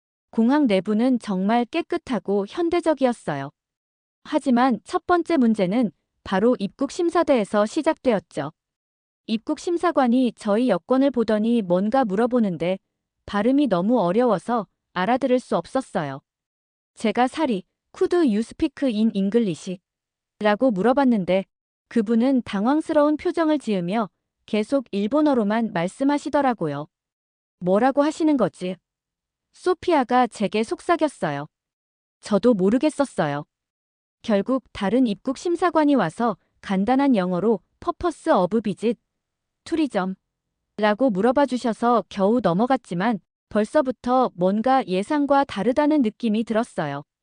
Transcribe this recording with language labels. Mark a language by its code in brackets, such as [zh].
[ko] 공항 내부는 정말 깨끗하고 현대적이었어요. 하지만 첫 번째 문제는 바로 입국 심사대에서 시작되었죠. 입국 심사관이 저희 여권을 보더니 뭔가 물어보는데 발음이 너무 어려워서 알아들을 수 없었어요. 제가 [en] 사리, Could you speak in English? [ko] 라고 물어봤는데 그분은 당황스러운 표정을 지으며 계속 일본어로만 말씀하시더라고요. 뭐라고 하시는 거지? 소피아가 제게 속삭였어요. 저도 모르겠었어요. 결국 다른 입국 심사관이 와서 간단한 영어로 [en] Purpose of visit, tourism [ko] 라고 물어봐 주셔서 겨우 넘어갔지만 벌써부터 뭔가 예상과 다르다는 느낌이 들었어요.